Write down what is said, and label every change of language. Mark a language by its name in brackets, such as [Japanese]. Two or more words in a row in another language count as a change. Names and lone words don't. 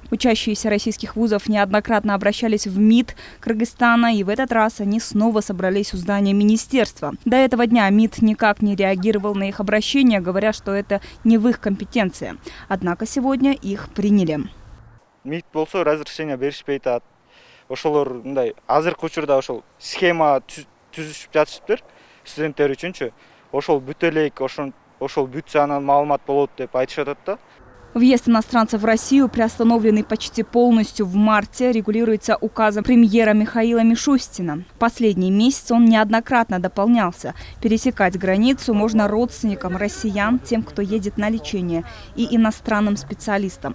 [Russian] Учащиеся российских вузов неоднократно обращались в МИД Кыргызстана, и в этот раз они снова собрались у здания министерства. До этого дня МИД никак не реагировал на их обращение, говоря, что это не в их компетенции. Однако сегодня их приняли. [Kyrgyz] МИД болсо разрешение беришпейт. Ошолор мындай азыркы учурда ошол схема түзүшүп жатышыптыр студенттер үчүнчү. Ошол бүтө элек, ошол бүтсө анан маалымат болот деп айтышат да. [Russian] Въезд иностранцев в Россию, приостановленный почти полностью в марте, регулируется указом премьера Михаила Мишустина. Последний месяц он неоднократно дополнялся. Пересекать границу можно родственникам россиян, тем, кто едет на лечение, и иностранным специалистам.